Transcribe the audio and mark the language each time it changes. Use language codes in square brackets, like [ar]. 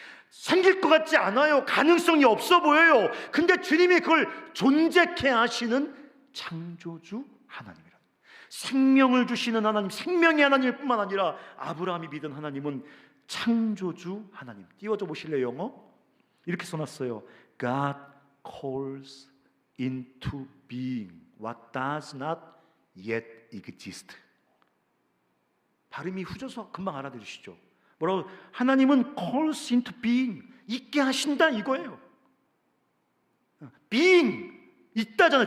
[ko] 생길 것 같지 않아요. 가능성이 없어 보여요. 근데 주님이 그걸 존재케 하시는 창조주 하나님이라. 생명을 주시는 하나님, 생명의 하나님일 뿐만 아니라 아브라함이 믿은 하나님은 창조주 하나님. 띄워줘 보실래요? 영어? 이렇게 써놨어요. [en] God calls into being what does not yet exist. [ko] 발음이 후져서 금방 알아들으시죠? 뭐라고? 하나님은 [en] calls into being, [ko] 있게 하신다 이거예요. being, 있다잖아요.